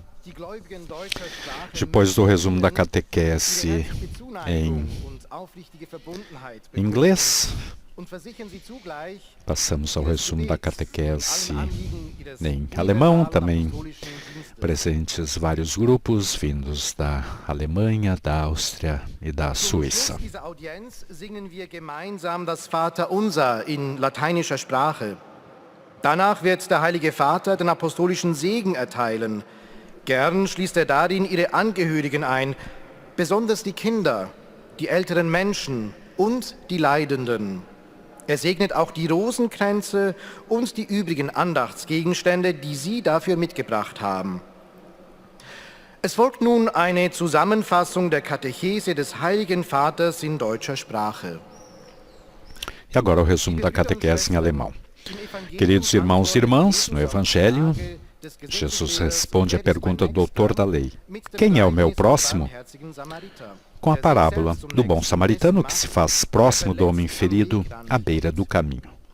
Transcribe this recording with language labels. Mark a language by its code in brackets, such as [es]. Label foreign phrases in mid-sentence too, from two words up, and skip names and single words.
[pt] Depois do resumo da catequese em inglês, passamos ao resumo da catequese em alemão, também presentes vários grupos vindos da Alemanha, da Áustria e da Suíça. [de] Dieser Audienz singen wir gemeinsam das Vaterunser in lateinischer Sprache. Danach wird der Heilige Vater den apostolischen Segen erteilen. Gern schließt er darin ihre Angehörigen ein, besonders die Kinder, die älteren Menschen und die Leidenden. Er segnet auch die Rosenkränze und die übrigen Andachtsgegenstände, die Sie dafür mitgebracht haben. Es folgt nun eine Zusammenfassung der Katechese des Heiligen Vaters in deutscher Sprache. [pt] E agora o resumo da catequese em alemão. Queridos irmãos e irmãs, no Evangelho, Jesus responde à pergunta do doutor da lei: quem é o meu próximo? Com a parábola do bom samaritano que se faz próximo do homem ferido à beira do caminho.